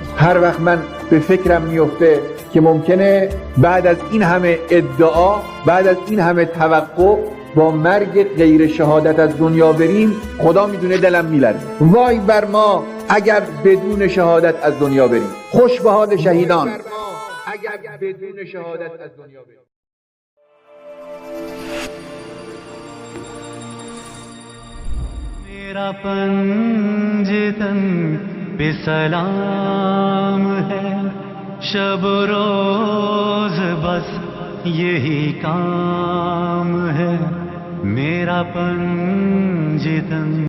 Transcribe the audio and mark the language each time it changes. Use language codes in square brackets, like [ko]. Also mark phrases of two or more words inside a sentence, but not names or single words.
[fa] هر وقت من به فکرم میفته که ممکنه بعد از این همه ادعا، بعد از این همه توقع، با مرگ غیر شهادت از دنیا بریم، خدا میدونه دلم میلرزه. وای بر ما اگر بدون شهادت از دنیا بریم. خوش به حال شهیدان اگر بدون شهادت از دنیا بریم. [ur] میرا پنجتن پہ سلام ہے، شب روز بس یہی کام ہے، میرا پنجتن